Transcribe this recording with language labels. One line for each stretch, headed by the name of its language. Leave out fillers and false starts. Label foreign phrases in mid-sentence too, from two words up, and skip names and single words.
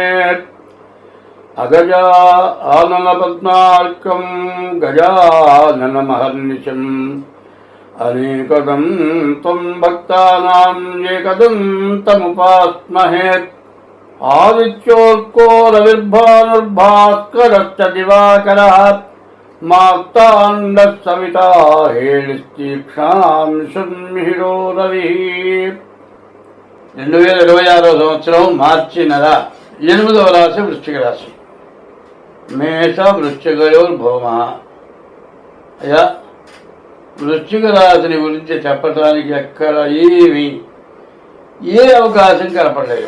Sanskrit: अगजा आननपद्मार्कं गजाननमहर्निशम् अनेकदं त्वं भक्तानां एकदन्तमुपास्महे। आदित्योऽर्को रविर्भानुर्भास्करश्च दिवाकरः मार्ताण्डः सविता हेलिस्तीक्ष्णां शृण्मिहिरो रविः।
Telugu: 2026 సంవత్సరం మార్చి నెల 8వ రాశి వృశ్చిక రాశి.
Sanskrit: मेष वृश्चिकयोर्भौम.
Telugu: అయ్యా, వృశ్చిక రాశిని గురించి చెప్పడానికి ఎక్కడ ఏ అవకాశం కనపడలేదు.